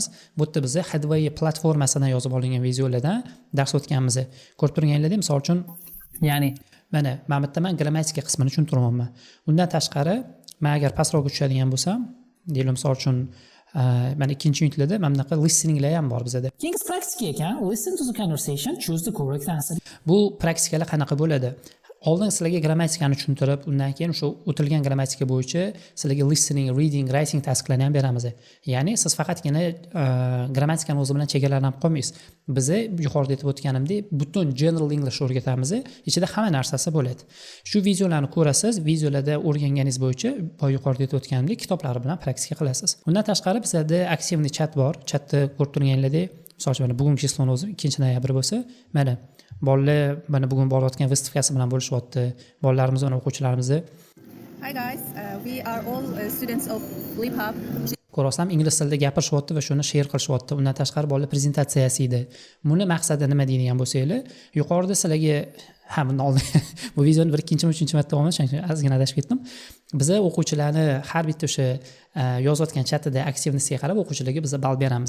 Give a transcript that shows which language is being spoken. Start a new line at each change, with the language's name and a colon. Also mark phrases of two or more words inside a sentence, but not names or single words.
Uzbek: Bu yerda biz Hadway platformasidan yozib olingan videolardan dars o'tganmiz. Ko'rib turganinglardek, misol uchun, ya'ni mana bu yerda men grammatika qismini tushuntiryapman. Undan tashqari, men agar pastroq tushadigan bo'lsam, deylik misol uchun mana ikkinchi unitlarda mana bunaqa listeninglar ham bor bizda. Keyingi praktika ekan,
English: listen to the conversation, choose the correct answer.
Uzbek: Bu praktikalar qanaqa bo'ladi? Oldin sizlarga grammatikani tushuntirib, undan keyin o'sha o'tilgan grammatika bo'yicha sizlarga
English: listening, reading, writing tasklarni
Uzbek: ham beramiz. Ya'ni siz faqatgina grammatikani o'zi bilan chegaralanib qolmaysiz. Biz yuqorida aytib o'tganimdek, butun
English: general English
Uzbek: o'rgatamiz. Ichida hamma narsasi bo'ladi. Shu videolarni ko'rasiz, videolarda o'rganganingiz bo'yicha yuqorida aytib o'tganimdek kitoblar bilan praktika qilasiz. Undan tashqari bizda aktivniy chat bor. Chatni ko'rib turganinglardek, misol uchun bugungi chisloni o'zi 2-noyabr bo'lsa, mana bolalar mana bugun borayotgan выставкасы bilan bo'lishyapti. Bolalarimiz va o'quvchilarimizni.
English: Hi guys, we are all students of LibHub.
Uzbek: Ko'rasam ingliz tilida gapirishyapti va shuni share qilishyapti. Undan tashqari bolalar prezentatsiyasi edi. Buni maqsadi nima deydigan bo'lsanglar, yuqorida sizlarga bundan oldin bu videoni bir ikkinchi, uchinchi marta oldim, chunki ozgina adashib ketdim. Biz o'quvchilarni har bitta o'sha yozayotgan chatida aktivnisiga qarab o'quvchilarga biz ball beramiz.